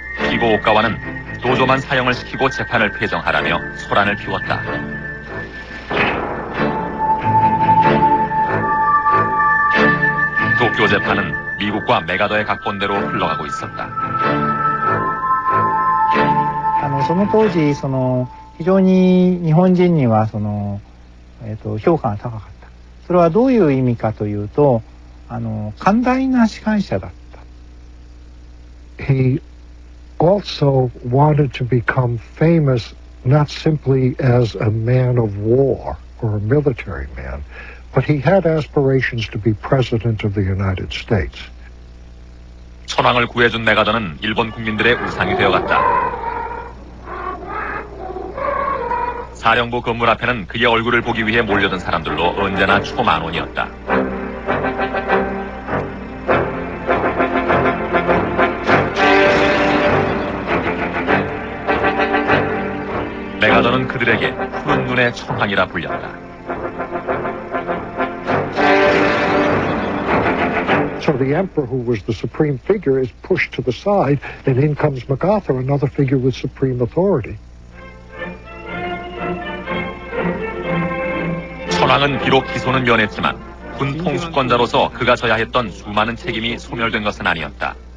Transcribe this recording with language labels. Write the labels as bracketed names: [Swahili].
[Korean] 피고 오가와는 도조만 사형을 시키고 재판을 폐정하라며 소란을 피웠다. 도쿄 재판은 미국과 메가더의 각본대로 흘러가고 있었다. [Japanese] その当時非常に日本人には評価が高かった。それはどういう意味かというと、寛大な司会者だった。 [English] He also wanted to become famous not simply as a man of war or a military man, but he had aspirations to be president of the United States. [Korean] 천황을 구해준 메가더는 일본 국민들의 우상이 되어갔다. 사령부 건물 앞에는 그의 얼굴을 보기 위해 몰려든 사람들로 언제나 초만원이었다. 메가더는 그들에게 푸른 눈의 천황이라 불렸다. [English] So the emperor, who was the supreme figure, is pushed to the side, and in comes MacArthur, another figure with supreme authority. [Korean] 천황은 비록 기소는 면했지만 군 통수권자로서 그가 져야 했던 수많은 책임이 소멸된 것은 아니었다.